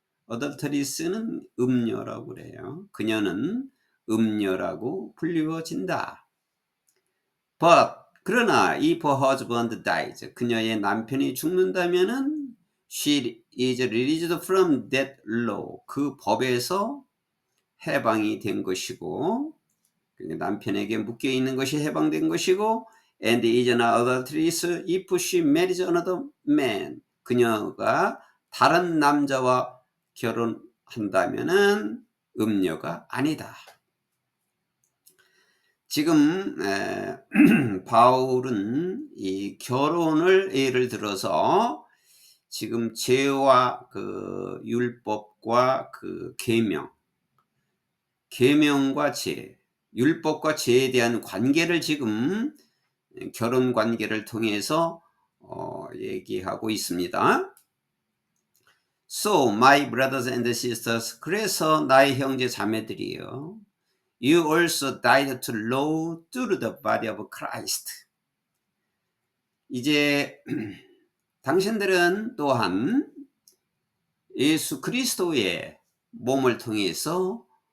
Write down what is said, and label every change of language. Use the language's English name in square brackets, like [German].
[Korean] adulteress는 음녀라고 그래요. 그녀는 음녀라고 불리워진다. [English] But [Korean] 그러나 [English] if her husband dies, [Korean] 그녀의 남편이 죽는다면은 [English] she is released from that law. [Korean] 그 법에서 해방이 된 것이고, 남편에게 묶여 있는 것이 해방된 것이고, [English] and is an adulteress if she marries another man. [Korean] 그녀가 다른 남자와 결혼한다면은 음녀가 아니다. 지금 바울은 이 결혼을 예를 들어서 지금 죄와 그 율법과 그 계명과 죄, 율법과 죄에 대한 관계를 지금 결혼 관계를 통해서 얘기하고 있습니다. [English] So, my brothers and sisters, [Korean] 그래서 나의 형제 자매들이요, [English] you also died to law through the body of Christ. [Korean] 이제 당신들은 또한 예수 그리스도의 몸을 통해서